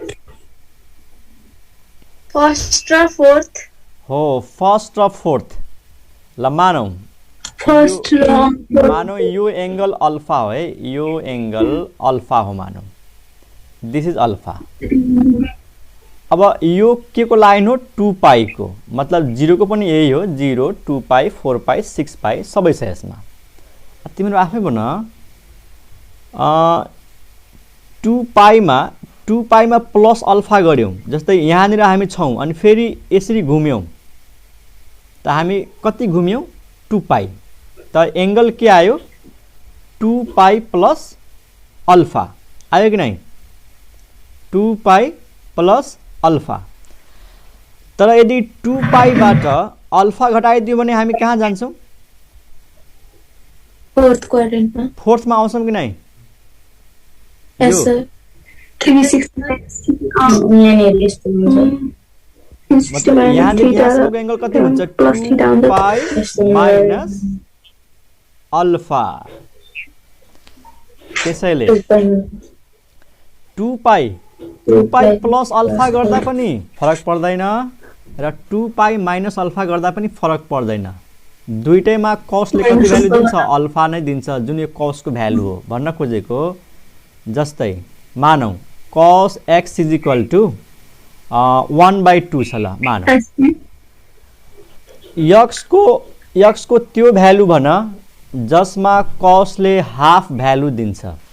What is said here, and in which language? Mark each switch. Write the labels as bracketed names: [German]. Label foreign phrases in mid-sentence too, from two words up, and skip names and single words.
[Nepali] फर्स्ट र फोर्थ हो फर्स्ट र फोर्थ ल मानौ फर्स्ट मानौ यो एंगल अल्फा हो है यो एंगल अल्फा हो मानौ [English] this is alpha [Nepali] अब यो के को लाइन हो 2 पाई को मतलब 0 को पनि यही हो 0 2 पाई 4 पाई 6 पाई सबै छ यसमा तिम्रो आफै भन 2 पाई मा [English] plus alpha [Nepali] गर्यौं जस्तै यहाँनिर हामी छौं अनि फेरि यसरी घुम्यौं त हामी कति घुम्यौं 2 पाई त एंगल के आयो 2 [English] pi plus alpha [Nepali] आयो कि नहीं 2 [English] pi plus alpha [Nepali] तर यदि 2 पाई बाट अल्फा घटाइदियो भने हामी कहाँ जान्छौं [English] fourth quadrant [Nepali] फोर्थ मा आउँछौं कि नहीं [English] yes sir 360 [Nepali] मतलब यहाँ एंगल कति हुन्छ 2 [English] pi minus alpha [Nepali] त्यसैले 2 [English] pi plus alpha [Nepali] गर्दा पनि फरक पर्दैन र 2 [English] pi minus alpha [Nepali] गर्दा पनि फरक पर्दैन दुईटैमा cos ले कति भ्यालु दिन्छ अल्फा नै दिन्छ जुन यो cos को भ्यालु हो भन्न खोजेको जस्तै मानौ cos x = 1/2 छ ल मानौ x को त्यो भ्यालु भन जसमा cos ले [English] half value [Nepali] दिन्छ